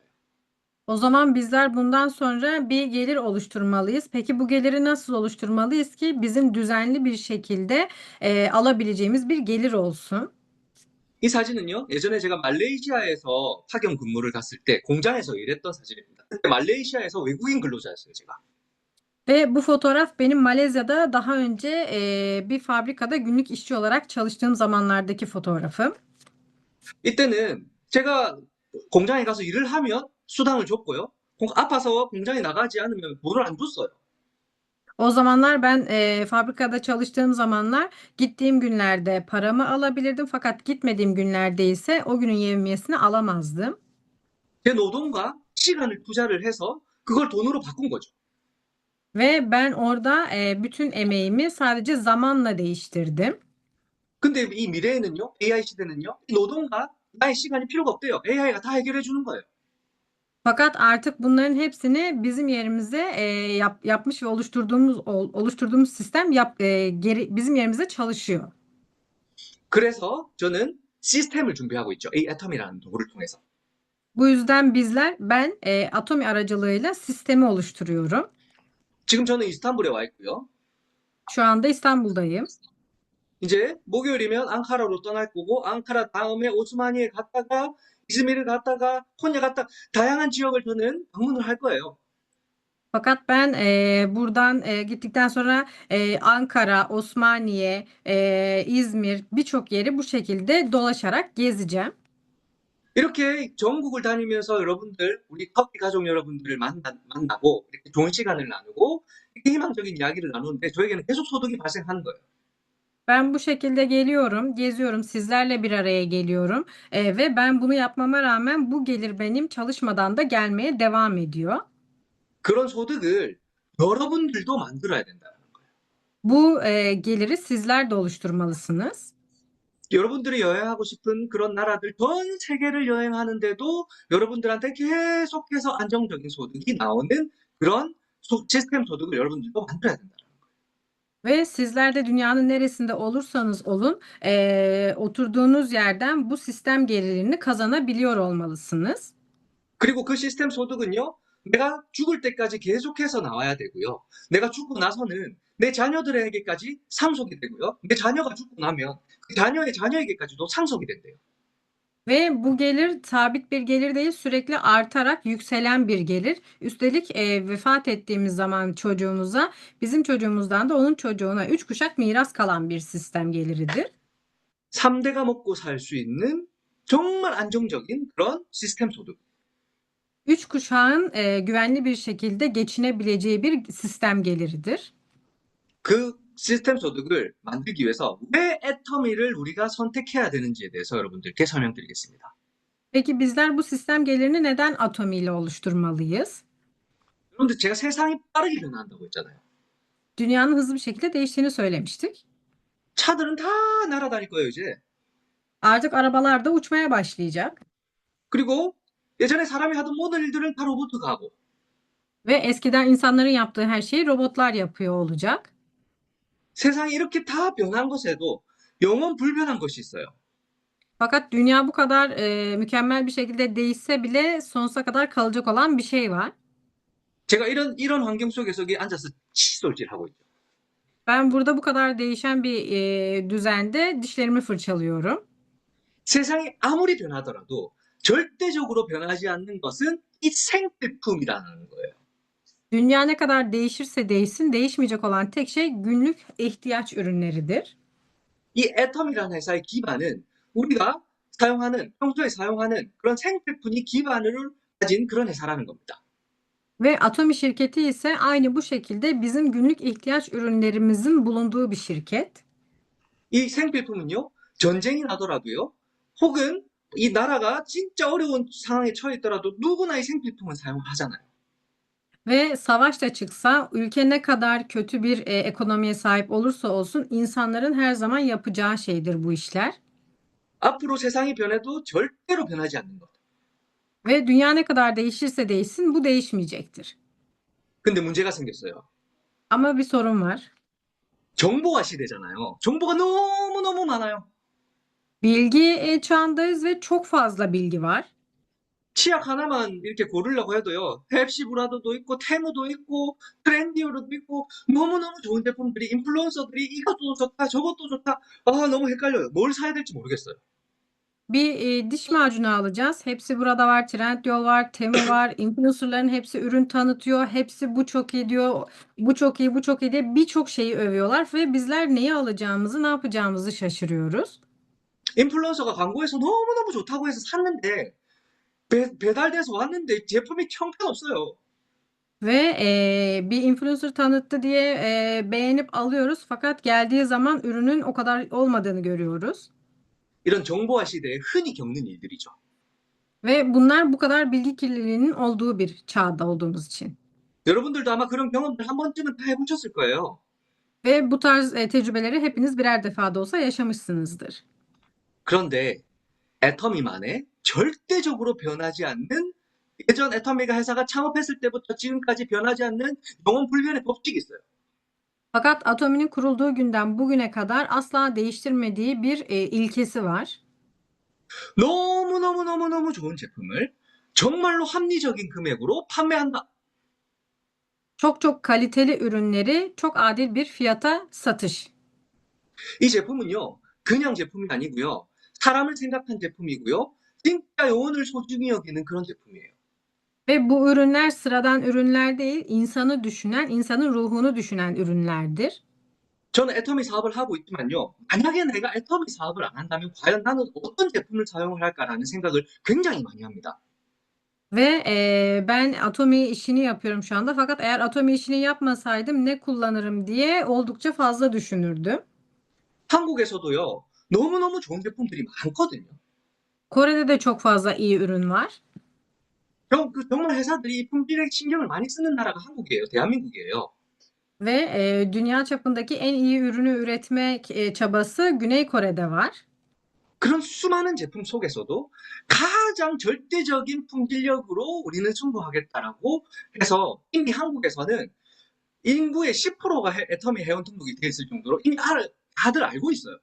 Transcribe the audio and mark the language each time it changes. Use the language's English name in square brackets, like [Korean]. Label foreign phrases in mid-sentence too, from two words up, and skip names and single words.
[Turkish] O zaman bizler bundan sonra bir gelir oluşturmalıyız. Peki bu geliri nasıl oluşturmalıyız ki bizim düzenli bir şekilde alabileceğimiz bir gelir olsun? [Korean] 이 사진은요, 예전에 제가 말레이시아에서 파견 근무를 갔을 때 공장에서 일했던 사진입니다. 그때 말레이시아에서 외국인 근로자였어요, 제가. [Turkish] Ve bu fotoğraf benim Malezya'da daha önce bir fabrikada günlük işçi olarak çalıştığım zamanlardaki fotoğrafım. [Korean] 이때는 제가 공장에 가서 일을 하면 수당을 줬고요. 아파서 공장에 나가지 않으면 돈을 안 줬어요. [Turkish] O zamanlar ben fabrikada çalıştığım zamanlar gittiğim günlerde paramı alabilirdim fakat gitmediğim günlerde ise o günün yevmiyesini alamazdım. [Korean] 제 노동과 시간을 투자를 해서 그걸 돈으로 바꾼 거죠. [Turkish] Ve ben orada bütün emeğimi sadece zamanla değiştirdim. [Korean] 근데 이 미래에는요, AI 시대는요, 이 노동과 나의 시간이 필요가 없대요. AI가 다 해결해 주는 거예요. [Turkish] Fakat artık bunların hepsini bizim yerimize yapmış ve oluşturduğumuz sistem bizim yerimize çalışıyor. [Korean] 그래서 저는 시스템을 준비하고 있죠. 이 애텀이라는 도구를 통해서. [Turkish] Bu yüzden ben Atomi aracılığıyla sistemi oluşturuyorum. [Korean] 지금 저는 이스탄불에 와 있고요. [Turkish] Şu anda İstanbul'dayım. [Korean] 이제 목요일이면 앙카라로 떠날 거고, 앙카라 다음에 오스마니에 갔다가, 이즈미르 갔다가, 코냐 갔다, 다양한 지역을 저는 방문을 할 거예요. [Turkish] Fakat ben buradan gittikten sonra Ankara, Osmaniye, İzmir birçok yeri bu şekilde dolaşarak gezeceğim. [Korean] 이렇게 전국을 다니면서 여러분들, 우리 커피 가족 여러분들을 만나고, 이렇게 좋은 시간을 나누고, 이렇게 희망적인 이야기를 나누는데, 저에게는 계속 소득이 발생하는 거예요. [Turkish] Ben bu şekilde geliyorum, geziyorum, sizlerle bir araya geliyorum ve ben bunu yapmama rağmen bu gelir benim çalışmadan da gelmeye devam ediyor. [Korean] 그런 소득을 여러분들도 만들어야 된다는 거예요. [Turkish] Bu geliri sizler de oluşturmalısınız. [Korean] 여러분들이 여행하고 싶은 그런 나라들 전 세계를 여행하는데도 여러분들한테 계속해서 안정적인 소득이 나오는 그런 시스템 소득을 여러분들도 만들어야 된다. [Turkish] Ve sizler de dünyanın neresinde olursanız olun, oturduğunuz yerden bu sistem gelirini kazanabiliyor olmalısınız. [Korean] 그리고 그 시스템 소득은요, 내가 죽을 때까지 계속해서 나와야 되고요. 내가 죽고 나서는 내 자녀들에게까지 상속이 되고요. 내 자녀가 죽고 나면 그 자녀의 자녀에게까지도 상속이 된대요. [Turkish] Ve bu gelir sabit bir gelir değil, sürekli artarak yükselen bir gelir. Üstelik vefat ettiğimiz zaman çocuğumuza, bizim çocuğumuzdan da onun çocuğuna 3 kuşak miras kalan bir sistem geliridir. [Korean] 3대가 먹고 살 수 있는 정말 안정적인 그런 시스템 소득. [Turkish] 3 kuşağın güvenli bir şekilde geçinebileceği bir sistem geliridir. [Korean] 그 시스템 소득을 만들기 위해서 왜 애터미를 우리가 선택해야 되는지에 대해서 여러분들께 설명드리겠습니다. [Turkish] Peki bizler bu sistem gelirini neden Atomi ile oluşturmalıyız? [Korean] 여러분들 제가 세상이 빠르게 변화한다고 했잖아요. [Turkish] Dünyanın hızlı bir şekilde değiştiğini söylemiştik. [Korean] 차들은 다 날아다닐 거예요, 이제. [Turkish] Artık arabalar da uçmaya başlayacak [Korean] 그리고 예전에 사람이 하던 모든 일들은 다 로봇가 하고 [Turkish] ve eskiden insanların yaptığı her şeyi robotlar yapıyor olacak. [Korean] 세상이 이렇게 다 변한 것에도 영원 불변한 것이 있어요. [Turkish] Fakat dünya bu kadar mükemmel bir şekilde değişse bile sonsuza kadar kalacak olan bir şey var. [Korean] 제가 이런 환경 속에서 여기 앉아서 칫솔질하고 있죠. [Turkish] Ben burada bu kadar değişen bir düzende dişlerimi fırçalıyorum. [Korean] 세상이 아무리 변하더라도 절대적으로 변하지 않는 것은 이 생필품이라는 거예요. [Turkish] Dünya ne kadar değişirse değişsin değişmeyecek olan tek şey günlük ihtiyaç ürünleridir. [Korean] 이 애텀이라는 회사의 기반은 우리가 평소에 사용하는 그런 생필품이 기반을 가진 그런 회사라는 겁니다. [Turkish] Ve Atomi şirketi ise aynı bu şekilde bizim günlük ihtiyaç ürünlerimizin bulunduğu bir şirket. [Korean] 이 생필품은요, 전쟁이 나더라도요, 혹은 이 나라가 진짜 어려운 상황에 처해 있더라도 누구나 이 생필품은 사용을 하잖아요. [Turkish] Ve savaş da çıksa ülke ne kadar kötü bir ekonomiye sahip olursa olsun insanların her zaman yapacağı şeydir bu işler. [Korean] 앞으로 세상이 변해도 절대로 변하지 않는 것. [Turkish] Ve dünya ne kadar değişirse değişsin bu değişmeyecektir. [Korean] 근데 문제가 생겼어요. [Turkish] Ama bir sorun var. [Korean] 정보화 시대잖아요. 정보가 너무너무 많아요. [Turkish] Bilgi çağındayız ve çok fazla bilgi var. [Korean] 치약 하나만 이렇게 고르려고 해도요. 펩시브라더도 있고 테무도 있고 트렌디오로도 있고 너무너무 좋은 제품들이 인플루언서들이 이것도 좋다 저것도 좋다. 아 너무 헷갈려요. 뭘 사야 될지 모르겠어요. [Turkish] Bir diş macunu alacağız. Hepsi burada var. Trendyol var, Temu var. Influencerların hepsi ürün tanıtıyor. Hepsi bu çok iyi diyor. Bu çok iyi, bu çok iyi diye birçok şeyi övüyorlar ve bizler neyi alacağımızı, ne yapacağımızı şaşırıyoruz. [Korean] 인플루언서가 광고해서 너무너무 좋다고 해서 샀는데 배달돼서 왔는데 제품이 형편없어요. [Turkish] Ve bir influencer tanıttı diye beğenip alıyoruz fakat geldiği zaman ürünün o kadar olmadığını görüyoruz. [Korean] 이런 정보화 시대에 흔히 겪는 일들이죠. [Turkish] Ve bunlar bu kadar bilgi kirliliğinin olduğu bir çağda olduğumuz için. [Korean] 여러분들도 아마 그런 경험들 한 번쯤은 다 해보셨을 거예요. [Turkish] Ve bu tarz tecrübeleri hepiniz birer defa da olsa yaşamışsınızdır. [Korean] 그런데 애터미만의 절대적으로 변하지 않는 예전 애터미가 회사가 창업했을 때부터 지금까지 변하지 않는 영원 불변의 법칙이 있어요. [Turkish] Fakat Atomi'nin kurulduğu günden bugüne kadar asla değiştirmediği bir ilkesi var. [Korean] 너무너무너무너무 좋은 제품을 정말로 합리적인 금액으로 판매한다. [Turkish] Çok çok kaliteli ürünleri çok adil bir fiyata satış. [Korean] 이 제품은요, 그냥 제품이 아니고요. 사람을 생각한 제품이고요. 진짜 영혼을 소중히 여기는 그런 제품이에요. [Turkish] Ve bu ürünler sıradan ürünler değil, insanı düşünen, insanın ruhunu düşünen ürünlerdir. [Korean] 저는 애터미 사업을 하고 있지만요. 만약에 내가 애터미 사업을 안 한다면 과연 나는 어떤 제품을 사용을 할까라는 생각을 굉장히 많이 합니다. [Turkish] Ve ben Atomi işini yapıyorum şu anda. Fakat eğer Atomi işini yapmasaydım ne kullanırım diye oldukça fazla düşünürdüm. [Korean] 한국에서도요. 너무너무 좋은 제품들이 많거든요. [Turkish] Kore'de de çok fazla iyi ürün var. [Korean] 정말 회사들이 품질에 신경을 많이 쓰는 나라가 한국이에요. 대한민국이에요. [Turkish] Ve dünya çapındaki en iyi ürünü üretmek çabası Güney Kore'de var. [Korean] 그런 수많은 제품 속에서도 가장 절대적인 품질력으로 우리는 승부하겠다라고 해서 이미 한국에서는 인구의 10%가 애터미 회원 등록이 돼 있을 정도로 이미 다들 알고 있어요.